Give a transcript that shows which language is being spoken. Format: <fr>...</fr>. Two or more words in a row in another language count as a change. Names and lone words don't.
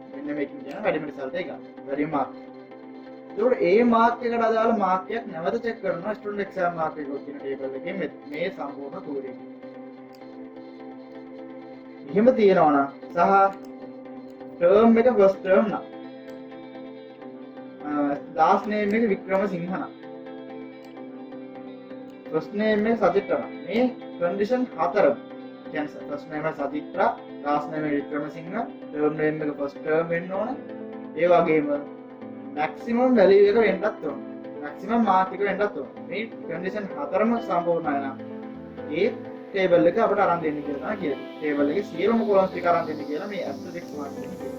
<si>මෙන්න මේකෙන් කියන වැඩිම result එක ගන්න. වැඩිම mark. ඒකට ඒ mark එකට අදාළ mark එකක් නැවත check කරනවා</si> <en>student exam mark record</en> <si>කියන table එකේ මේ සම්පූර්ණ query එක. එහෙම තියෙනවා නම් සහ term එක</si> <en>first term</en> <si>නම්</si> <en>last name</en> <si>එක වික්‍රමසිංහ නම්</si> <en>first name</en> <si>එක සචිත්‍ර නම් මේ condition හතරම කියන්නේ</si> <en>first name</en> <si>එක සචිත්‍ර</si> <en>last name</en> <si>එක වික්‍රමසිංහ</si> <en>term name</en> <si>එක</si> <en>first term</en> <si>වෙන්න ඕන. ඒ වගේම</si> <en>maximum value</en> <si>එක වෙන්නත් ඕන.</si> <en>maximum mark</en> <si>එක වෙන්නත් ඕන. මේ condition හතරම සම්පූර්ණයි නම් ඒ table එක අපිට අරන් දෙන්න කියලා තමයි කියන්නේ. table එකේ සියලුම columns ටික අරන් දෙන්න කියලා මේ</si> <en>asterisk mark</en> <si>එකෙන් කියනවා.</si>